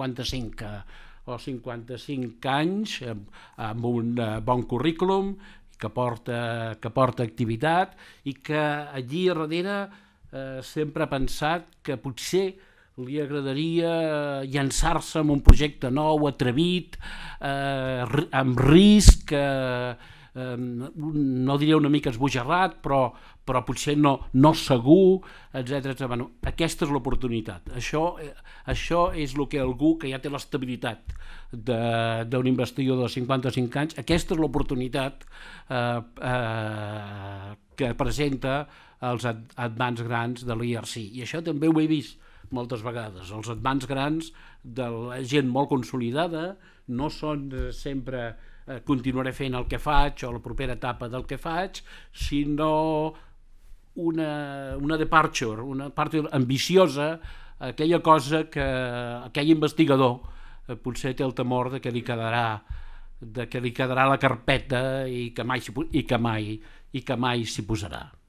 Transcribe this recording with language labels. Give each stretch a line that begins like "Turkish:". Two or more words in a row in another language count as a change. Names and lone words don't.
Catalan: 55 anys amb un bon currículum que porta activitat i que allí a darrere sempre ha pensat que potser li agradaria llançar-se en un projecte nou, atrevit, amb risc, no diria una mica esbojarrat, però potser no segur, etc. Bueno, aquesta és l'oportunitat. Això és el que algú que ja té l'estabilitat d'un investigador de 55 anys, aquesta és l'oportunitat que presenta els
English: advance grants
Catalan: de l'IRC. I això també ho he vist moltes vegades. Els
English: advance grants
Catalan: de la gent molt consolidada no són sempre continuaré fent el que faig o la propera etapa del que faig, sinó una departure, una part ambiciosa, aquella cosa que aquell investigador potser té el temor de que li quedarà la carpeta i que mai s'hi posarà.